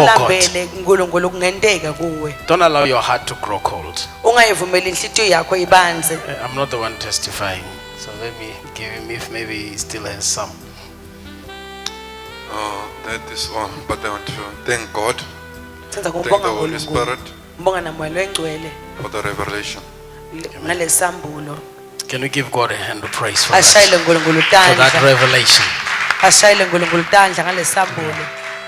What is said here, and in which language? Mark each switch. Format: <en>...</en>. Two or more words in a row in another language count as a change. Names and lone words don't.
<ss>nawulambele uNkulunkulu kungenteka kuwe.</ss> <en>Don't allow your heart to grow cold.</en> <ss>Ungayivumeli inhlitiyo yakho ibanze.</ss> <en>I'm not the one testifying, so let me give him if maybe he still has some. Oh, that is all. But I want to thank God,</en> <ss>Senza</ss> <en>thank</en> <ss>kubonga</ss> <en>the Holy</en> <ss>uNkulunkulu.</ss> <en>Spirit</en> <ss>Ngibonga namoya engcwele</ss> <en>for the revelation.</en> <ss>ngalesambulo.</ss> <en>Can we give God a hand of praise for that?</en> <ss>Ashayile uNkulunkulu</ss> <en>For that</en> <ss>tandla.</ss> <en>revelation.</en> <ss>Ashayile uNkulunkulu tandla ngalesambulo.</ss>